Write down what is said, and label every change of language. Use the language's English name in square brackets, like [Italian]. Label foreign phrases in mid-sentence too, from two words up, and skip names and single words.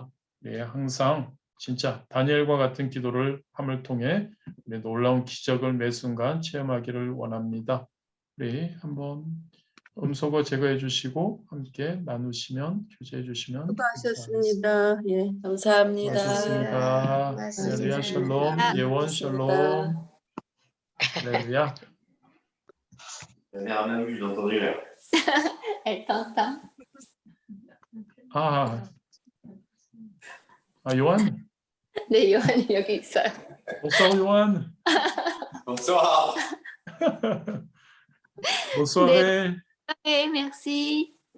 [Korean] 네, 항상 진짜 다니엘과 같은 기도를 함을 통해 놀라운 기적을 매 순간 체험하기를 원합니다. 우리 한번 음소거 제거해 주시고 함께 나누시면 교제해 주시면 수고하셨습니다. 예. 감사합니다. 고맙습니다. 할렐루야 샬롬 예원 샬롬 할렐루야. [French] Dernièrement, j'ai entendu là. Elle t'entend. [Korean] 요한. 네, 요한이 여기 있어요. [French] bonsoir 요한. Bonsoir. bonsoir. [Korean] 네, merci.